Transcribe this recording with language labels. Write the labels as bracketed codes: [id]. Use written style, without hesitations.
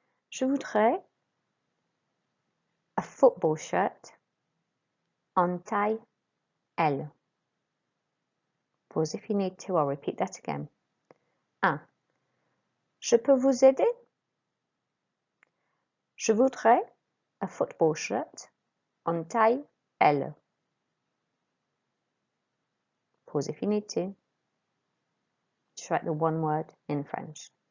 [fr] Je voudrais [en] a football shirt [fr] en taille L. [en] Pause if you need to, I'll repeat that again. [fr] 1. Je peux vous aider? Je voudrais [en] a football shirt [fr] en taille L. [en] Pause if you need to. Just write the one word in French.